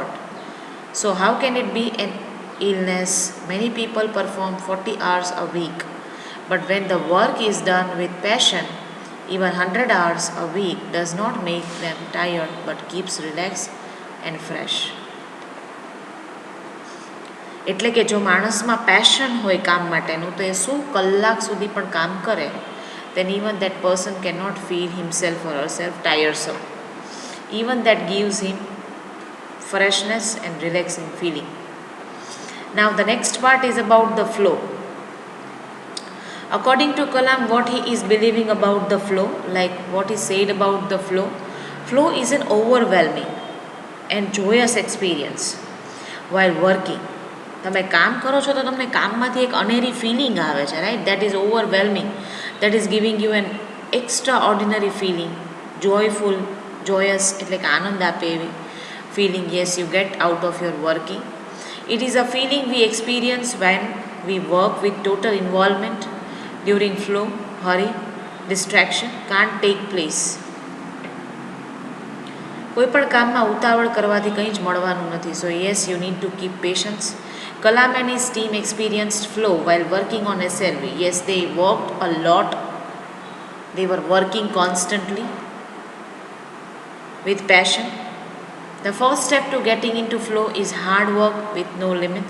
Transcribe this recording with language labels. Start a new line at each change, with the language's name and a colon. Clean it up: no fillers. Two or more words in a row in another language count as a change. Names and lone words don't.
English: So, how can it be an illness? Many people perform 40 hours a week, but when the work is done with passion, even 100 hours a week does not make them tired but keeps relaxed and fresh.
Gujarati: એટલે કે જો માણસમાં પેશન હોય કામ માટેનું તો એ 100 કલાક સુધી પણ કામ કરે,
English: then even that person cannot feel himself or herself tiresome. Even that gives him freshness and relaxing feeling. Now the next part is about the flow. According to Kalam, what he is believing about the flow, like what he said about the flow is an overwhelming and joyous experience while working.
Gujarati: તમે કામ કરો છો તો તમને કામમાંથી એક અનેરી ફિલિંગ આવે છે, રાઈટ?
English: that is overwhelming, that is giving you an extraordinary feeling, joyful, joyous
Gujarati: એટલે કે આનંદ આપે એવી ફિલિંગ.
English: yes, you get out of your working. it is a feeling we experience when we work with total involvement. during flow, hurry, distraction can't take place.
Gujarati: કોઈપણ કામમાં ઉતાવળ કરવાથી કંઈ જ મળવાનું નથી.
English: so yes, you need to keep patience. Kalam and his team experienced flow while working on SLV. Yes, they worked a lot. They were working constantly with passion. The first step to getting into flow is hard work with no limits.